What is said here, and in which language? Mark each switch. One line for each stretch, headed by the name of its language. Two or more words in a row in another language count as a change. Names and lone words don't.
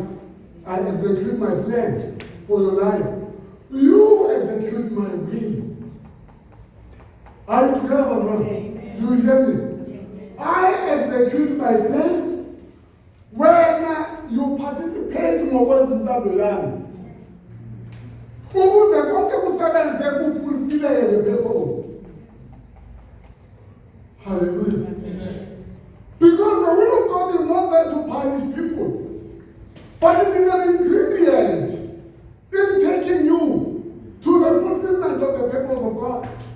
English: I execute my plan for your life. You execute my will. Are you together, brother? Do you hear me? I execute my plan when you participate in the land.
Zulu: Ukuze konke kusebenze kufulfile
English: the purpose. Hallelujah. Because the will of God is not there to punish people, but it is an ingredient in taking you to the fulfillment of the purpose of God.